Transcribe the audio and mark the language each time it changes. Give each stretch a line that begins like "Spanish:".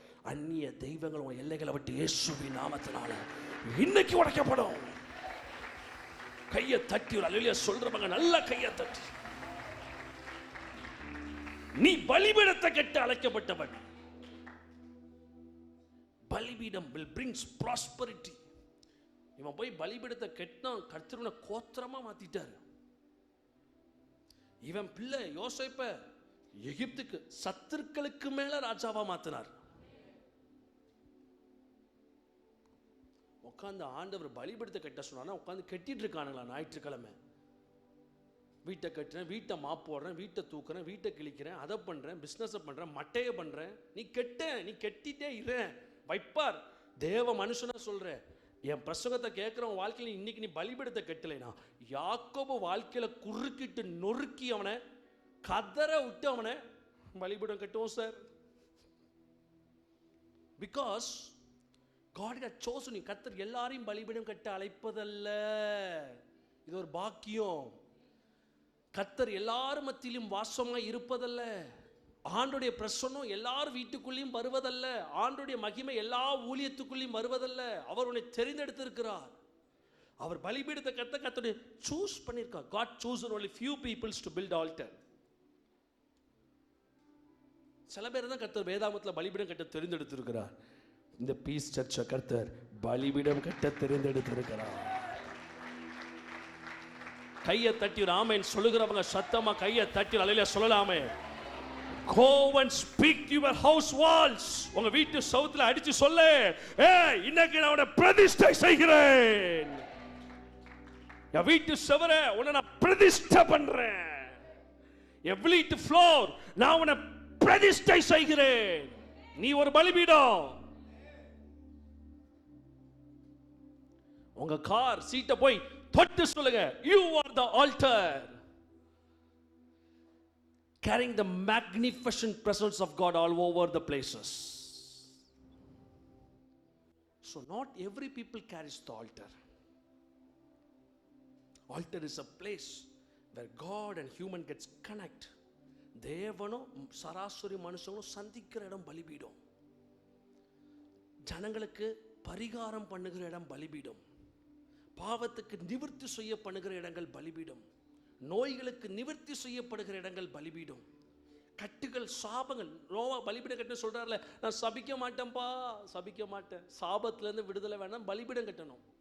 Tamil: அந்நிய தெய்வங்கள் உங்கள் எல்லைகளை விட்டு இயேசுவின் நாமத்தினால இன்னைக்கு உடைக்கப்படும். கையை தட்டி ஒரு அல்லேலூயா சொல்றவங்க நல்ல கையை தட்டி. நீ பலிபீடத்தை கட்ட அழைக்கப்பட்டவன்.
English: Balipeedam will brings prosperity.
Tamil: இவன் போய் பலிபீடத்தை கட்டினா கர்த்தருனை கோத்திரமா மாத்திட்டாரு. இவன் பிள்ளை யோசேப்பை எகிப்துக்கு சத்துருக்களுக்கு மேல ராஜாவா மாத்தினார். உட்காந்து ஆண்டவர் பலிபீடத்தை கட்ட சொன்னா உட்காந்து கட்டிட்டு இருக்கானுங்களா? ஞாயிற்றுக்கிழமை வீட்டை கட்டுறேன், வீட்டை மாப் போடுறேன், வீட்டை தூக்குறேன், வீட்டை கிழிக்கிறேன், அதை பண்றேன், பிசினஸ் பண்றேன், மட்டையை பண்றேன். நீ கட்டிட்டே இரு வைப்பார். தேவ மனுஷனா சொல்ற, என் பிரசங்கத்தை கேட்கிறவன் வாழ்க்கையில் இன்னைக்கு நீ பலிபீடத்தை கட்டலைனா யாக்கோபு வாழ்க்கையில குறுக்கிட்டு நொறுக்கி அவனை கதற விட்டு அவனை பலிபீடம் கட்டுவோம் sir.
English: Because God had chosen you.
Tamil: கர்த்தர் எல்லாரையும் பலிபீடம் கட்ட அழைப்பதல்ல, இது ஒரு பாக்கியம். கர்த்தர் எல்லாரும் மத்தியிலும் வாசமாய் இருப்பதல்ல. ஆண்டுடைய பிரசன்னம் எல்லார் வீட்டுக்குள்ளேயும் வருவதல்ல. ஆண்டுடைய மகிமை எல்லா ஊழியத்துக்குள்ளேயும் வருவதல்ல. அவர் உன்னை தெரிந்தெடுத்திருக்கிறார். அவர் பலிபீடத்தை கர்த்தருடைய சூஸ் பண்ணியிருக்கார்.
English: God chosen only few peoples to build altar.
Tamil: சில பேர் தான் கர்த்தர் வேதாகமத்தில் பலிபீடம் கட்ட தெரிந்தெடுத்திருக்கிறார். இந்த பீஸ் சர்ச்சை கர்த்தர் பலிபீடம் கட்ட தெரிந்தெடுத்திருக்கிறார். கையை தட்டி ஆமென் சொல்லுகிறவங்க சத்தமா கையை தட்டி அல்லேலூயா சொல்லலாமே.
English: Go and speak to your house walls.
Tamil: உங்க வீட்டு சவுத்துல அடிச்சு சொல்லு, ஏய் இன்னைக்கு நான் உன்னை பிரதிஷ்டை செய்கிறேன். என் வீட்டு சுவரை உன்னை நான் பிரதிஷ்டை பண்றேன். என் வீட்டு ஃப்ளோர் நான் உன்னை பிரதிஷ்டை செய்கிறேன். நீ ஒரு பலிபீடம். உங்க கார் சீட்டை போய் தொட்டு சொல்லுங்க,
English: you are the altar, carrying the magnificent presence of God all over the places. So not every people carries the altar. Altar is a place where God and human gets connect.
Tamil: தேவனும் சராசரி மனுஷங்களும் சந்திக்கிற இடம் பலிபீடம். ஜனங்களுக்கு பரிகாரம் பண்ணுகிற இடம் பலிபீடம். பாவத்துக்கு நிவர்த்தி செய்யப்படுகிற இடங்கள் பலிபீடம். நோய்களுக்கு நிவர்த்தி செய்யப்படுகிற இடங்கள் பலிபீடம். கட்டுகள் சாபங்கள் நோவா பலிபீடம் கட்ட சொல்றாருல, நான் சபிக்க மாட்டேன்பா, சபிக்க மாட்டேன், சாபத்திலிருந்து விடுதலை வேணாம், பலிபீடம் கட்டணும்.